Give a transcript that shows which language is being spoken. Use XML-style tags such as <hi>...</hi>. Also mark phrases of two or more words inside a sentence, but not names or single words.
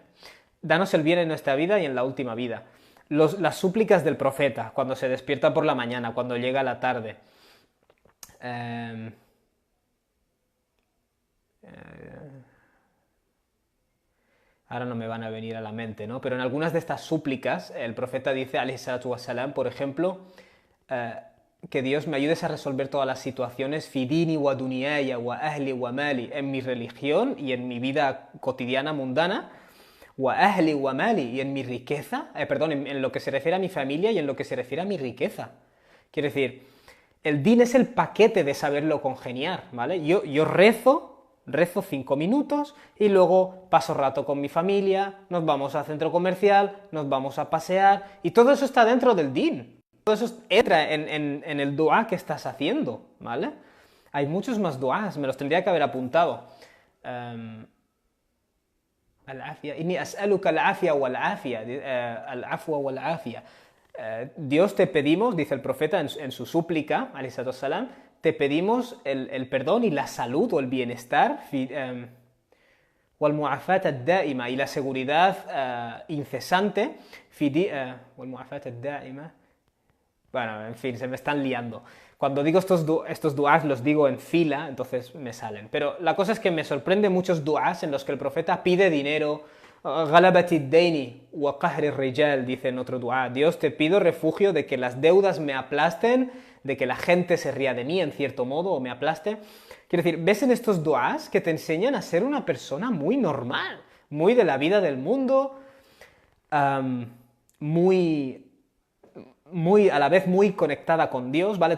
<es>Danos el bien en nuestra vida y en la última vida. Las súplicas del profeta, cuando se despierta por la mañana, cuando llega la tarde. Ahora no me van a venir a la mente, ¿no? Pero en algunas de estas súplicas, el profeta dice,</es> <ar>عليه الصلاة والسلام,</ar> <es>por ejemplo, que Dios me ayudes a resolver todas las situaciones,</es> <ar>في ديني ودنياي وأهلي ومالي,</ar> <es>en mi religión y en mi vida cotidiana mundana,</es> <ar>وأهلي ومالي,</ar> <es>y en mi riqueza, en lo que se refiere a mi familia y en lo que se refiere a mi riqueza. Quiero decir, el din es el paquete de saberlo congeniar, ¿vale? Yo rezo, rezo 5 minutos y luego paso rato con mi familia, nos vamos al centro comercial, nos vamos a pasear, y todo eso está dentro del din. Todo eso entra en el dua que estás haciendo, ¿vale? Hay muchos más duas, me los tendría que haber apuntado.</es> <ar>العافية، إني أسألك العافية والعافية، العفو والعافية.</ar> <es>Dios, te pedimos, dice el profeta en su súplica,</es> <ar>عليه الصلاة والسلام,</ar> <es>te pedimos el perdón y la salud o el bienestar,</es> <ar>والمعافاة الدائمة,</ar> <es>y la seguridad incesante,</es> <ar>والمعافاة الدائمة.</ar> <es>Bueno, en fin, se me están liando. Cuando digo estos du'as los digo en fila, entonces me salen. Pero la cosa es que me sorprende muchos du'as en los que el profeta pide dinero.</es> <ar>غلبة الدين وقهر الرجال,</ar> <es>dice en otro du'a. Dios, te pido refugio de que las deudas me aplasten, de que la gente se ría de mí en cierto modo o me aplaste. Quiero decir, ves en estos du'as que te enseñan a ser una persona muy normal, muy de la vida del mundo, a la vez muy conectada con Dios, ¿vale?</es>